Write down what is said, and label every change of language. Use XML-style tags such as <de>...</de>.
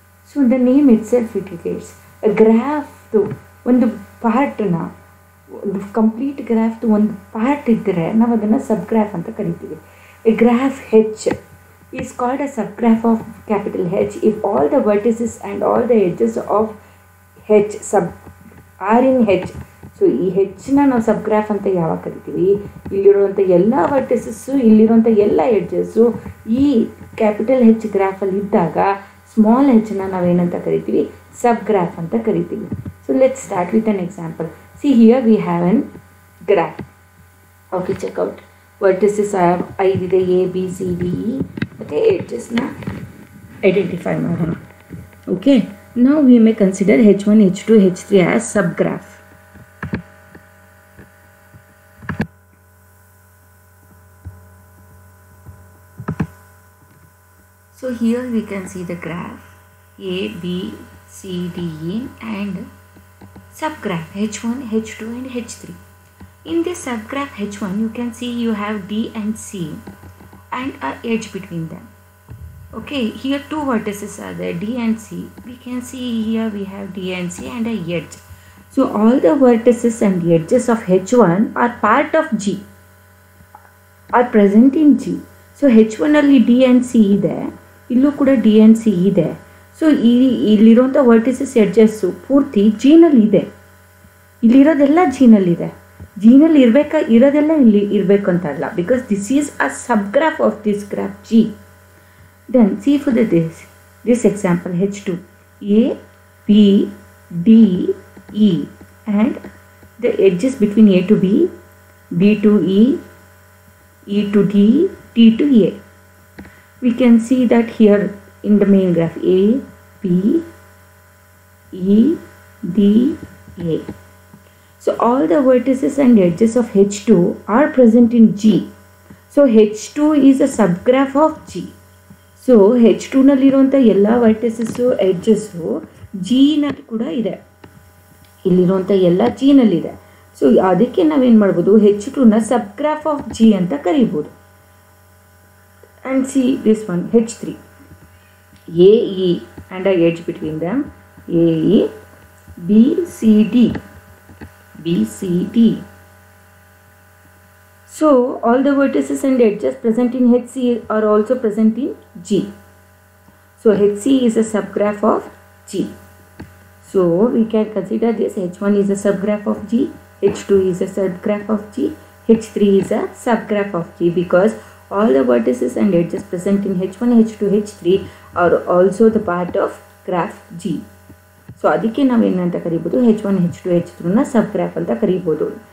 <en>so the name itself indicates</en> <kn>ಗ್ರಾಫ್ದು ಒಂದು ಪಾರ್ಟ್ನ, ಒಂದು complete ಗ್ರಾಫ್ದು ಒಂದು ಪಾರ್ಟ್ ಇದ್ದರೆ ನಾವು ಅದನ್ನು ಸಬ್ ಗ್ರಾಫ್ ಅಂತ ಕರಿತೀವಿ.</kn> <en>A graph H is called a subgraph of capital H if all the vertices and all the edges of H are in H.</en> <kn>So ಈ Hನ ನಾವು ಸಬ್ ಗ್ರಾಫ್ ಅಂತ ಯಾವಾಗ ಕರಿತೀವಿ? ಇಲ್ಲಿರುವಂಥ ಎಲ್ಲ ವರ್ಟಿಸಸ್ಸು, ಇಲ್ಲಿರುವಂಥ ಎಲ್ಲ ಎಡ್ಜಸ್ಸು ಈ ಕ್ಯಾಪಿಟಲ್ H ಗ್ರಾಫಲ್ಲಿ ಇದ್ದಾಗ ಸ್ಮಾಲ್ Hನ ನಾವೇನಂತ ಕರಿತೀವಿ? ಸಬ್ ಗ್ರಾಫ್ ಅಂತ ಕರಿತೀವಿ.</kn> <en>So let's start with an example. See here we have an graph. Okay, check out. Vertices are 5 ಇದೆ, A, B, C, D, E. Okay, edgesನ identify ಮಾಡೋಣ. Okay, now we may consider H1, H2, H3 as subgraph. So here we can see the graph A, B, C, D, E and subgraph H1, H2 and H3. In this subgraph H1 you can see you have D and C and a edge between them. Okay, here two vertices are there, D and C. We can see here we have D and C and a edge. So all the vertices and edges of H1 are part of G, are present in G.</en> <kn>So H1 ಅಲ್ಲಿ D and C ಇದೆ, ಇಲ್ಲೂ ಕೂಡ D and C ಇದೆ. So ಇಲ್ಲಿರುವಂಥ vertices edges ಪೂರ್ತಿ Gನಲ್ಲಿ ಇದೆ, ಇಲ್ಲಿರೋದೆಲ್ಲ Gನಲ್ಲಿದೆ. Gನಲ್ಲಿ ಇರೋದೆಲ್ಲ ಇಲ್ಲಿ ಇರಬೇಕು ಅಂತ ಅಲ್ಲ,</kn> <en>Because this is a subgraph of this graph G. Then see for this example H2, A, B, D, E and the edges between A to B, B to E, E to D, T to A. We can see that here in the main graph A, B, E, D, A. So all the vertices and edges of H2 are present in G. So H2 is a subgraph of G.</en> <kn>So H2ನಲ್ಲಿರುವಂಥ ಎಲ್ಲ ವರ್ಟಿಸಸ್ಸು edges Gನಲ್ಲಿ ಕೂಡ ಇದೆ, ಇಲ್ಲಿರುವಂಥ ಎಲ್ಲ Gನಲ್ಲಿದೆ. So ಅದಕ್ಕೆ ನಾವೇನು ಮಾಡ್ಬೋದು, H2ನ ಸಬ್ಗ್ರಾಫ್ of G ಅಂತ ಕರಿಬೋದು.</kn> <en>And see this one H3, A E and a edge between them A E, B C D, B C D. So all the vertices and edges present in HC are also present in G. So HC is a subgraph of G. So we can consider this H1 is a subgraph of G, H2 is a subgraph of G, H3 is a subgraph of G, because all the vertices and edges present in H1, H2, H3 are also the part of graph G.</en> <kn>So ಅದಕ್ಕೆ ನಾವೇನಂತ ಕರಿಬೋದು, H1, H2, H3ನ subgraph ಅಂತ ಕರಿಬೋದು.</kn>